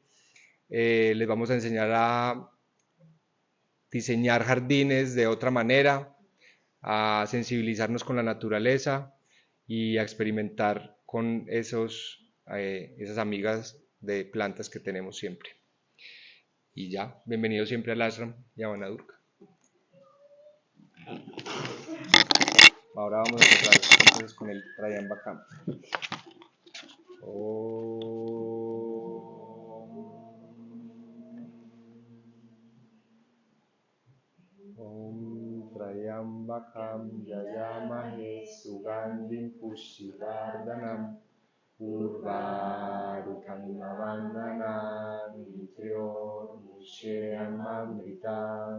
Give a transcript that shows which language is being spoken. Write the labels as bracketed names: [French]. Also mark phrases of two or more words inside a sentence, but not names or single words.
[Spanish] Les vamos a enseñar a diseñar jardines de otra manera, a sensibilizarnos con la naturaleza y a experimentar con esas amigas de plantas que tenemos siempre. Y ya, bienvenidos siempre al ashram y a Vanadurga. Ahora vamos a empezar entonces con el Trayambakam. [Sanskrit] Om Trayambakam Yayamahe Sugandhim Pushtivardhanam Urvarukam Vandana Nitryor Mushyamamrita.